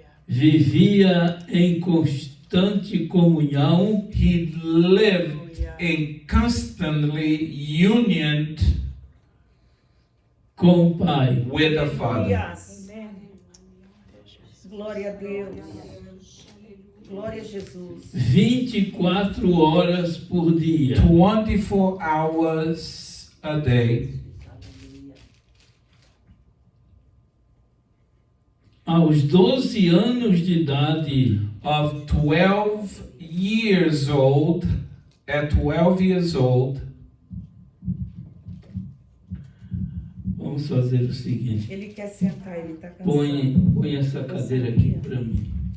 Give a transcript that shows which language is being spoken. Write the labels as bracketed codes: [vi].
[pt] vivia em constante comunhão [en] he lived in constantly union [pt] com o Pai. [en] with the Father. [pt] Aleluias. Glória a Deus. Glória a Jesus. 24 horas por dia. [en] 24 hours a day. [pt] Aos 12 anos de idade, [en] Of 12 years old, at 12 years old, [pt] vamos fazer o seguinte. Ele quer sentar, ele está cansado. Põe essa cadeira aqui para mim.